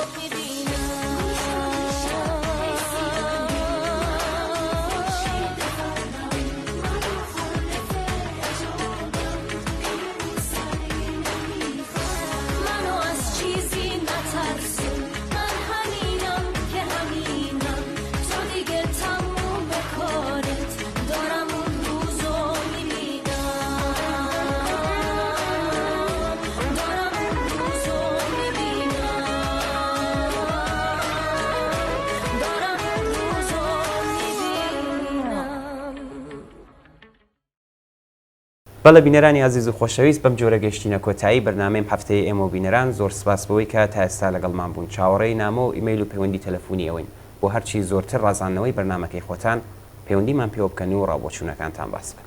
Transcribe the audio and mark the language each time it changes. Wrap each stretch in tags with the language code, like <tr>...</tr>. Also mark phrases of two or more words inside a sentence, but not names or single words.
<fa>منو از چیزی نترسون من همینم که همینم تو دیگه تموم کارت دارم اون روزو میبینم دارم اون روزو میبینم دارم اون روزو میبینم</fa> <ckb>بەڵێ بینەرانی عزیز و خۆشەویست بەم جۆرە گەشتینە کۆتایی بەرنامەی هەفتەی ئێمە و بینەران زۆر سپاس بەوەی کە تا ئێستا لەگەڵمان بوون چاوەڕێی نامە و ئیمەیل و پەیوەندی تەلەفۆنی ئەوەین بۆ هەرچی زۆرتر ڕازاندنەوەی بەرنامەکەی خۆتان پەیوەندیمان پێوە بکەن و ڕابۆچوونەکانتان باس بکەن</ckb>